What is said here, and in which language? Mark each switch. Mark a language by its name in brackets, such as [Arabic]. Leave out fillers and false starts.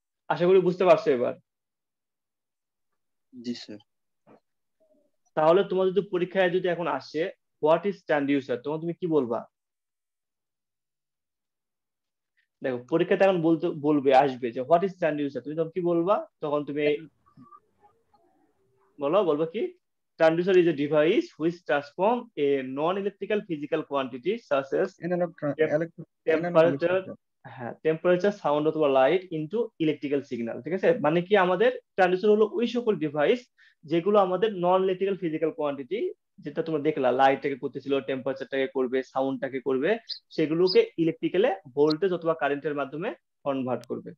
[Bangla] আশা করি বুঝতে পারছো এবার। জি স্যার। তাহলে তোমার যদি পরীক্ষায় যদি এখন আসে হোয়াট ইজ ট্রান্সডিউসার, তখন তুমি কি বলবা? দেখো পরীক্ষাতে এখন বলবে আসবে যে হোয়াট ইজ ট্রান্সডিউসার, তুমি তখন কি বলবা? তখন তুমি বলবো কি, [English] transducer is a device which transform a non-electrical physical quantity such as analogue analogue temperature, হ্যাঁ temperature, sound অথবা light into electrical signal. [Bangla] ঠিক আছে, মানে কি আমাদের ট্রান্সডিউসার হলো ওই সকল ডিভাইস যেগুলো আমাদের নন ইলেকট্রিক্যাল ফিজিক্যাল কোয়ান্টিটি, যেটা তোমরা দেখলা লাইটটাকে করতেছিল, টেম্পারেচারটাকে করবে, সাউন্ডটাকে করবে, সেগুলোকে ইলেকট্রিক্যালে ভোল্টেজ অথবা কারেন্টের মাধ্যমে কনভার্ট করবে।